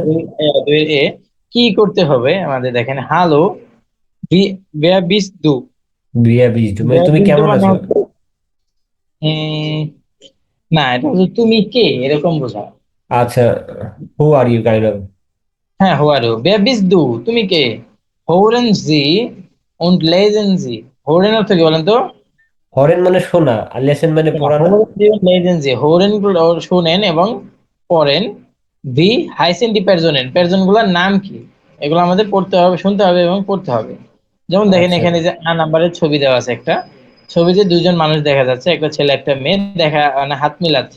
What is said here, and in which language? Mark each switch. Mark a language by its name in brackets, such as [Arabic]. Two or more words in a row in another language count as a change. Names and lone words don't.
[Bangla] দুই এ কি করতে হবে আমাদের, দেখেন [German] hallo wer bist du, [Bangla] বিয়া বীজ, মানে [German] বেয়া [Bangla] তুমি [German] bist du [Bangla] কেমন মানে আছো? হচ্ছে উম, না, এটা হচ্ছে তুমি কে এরকম বোঝায়। [English] আচ্ছা। who are you kind of. [German] হ্যাঁ, হোয়ারু wer bist du, [Bangla] তুমি কে? [German] hören Sie und lesen sie, [Bangla] হোরেন অর্থ কি বলেন তো? হরেন মানে শোনা, আর লেসেন মানে পড়া না? [German] hören Sie und lesen sie, [Bangla] হোরেন শুনেন এবং পড়েন। [German] wie heißen die Personen, [Bangla] পারজন গুলার নাম কি, এগুলো আমাদের পড়তে হবে, শুনতে হবে এবং পড়তে হবে। যেমন দেখেন আচ্ছা। এখানে যে নাম্বারের ছবি দেওয়া আছে একটা, ছবিতে দুজন মানুষ দেখা যাচ্ছে, একটা ছেলে একটা মেয়ে দেখা মানে হাত মিলাচ্ছে।